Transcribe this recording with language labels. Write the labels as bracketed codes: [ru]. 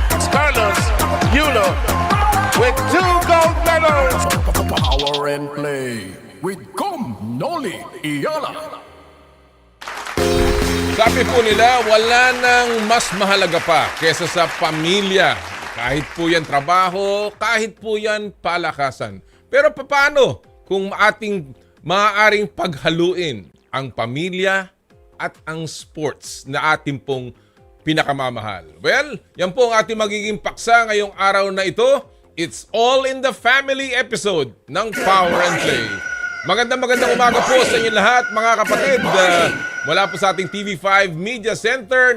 [en] Carlos Yulo with 2 gold medals. Power and Play with Noli Iyala. [tl] Sabi po nila, wala nang mas mahalaga pa kesa sa pamilya. Kahit po yan trabaho, kahit po yan palakasan. Pero paano kung ating maaaring paghaluin ang pamilya at ang sports na ating pong pinakamamahal? Well, yan po ang ating magiging paksa ngayong araw na ito. [en] It's all in the family episode ng Power and Play. [tl] Magandang umaga po sa inyo lahat, mga kapatid. Mula po sa ating TV5 Media Center.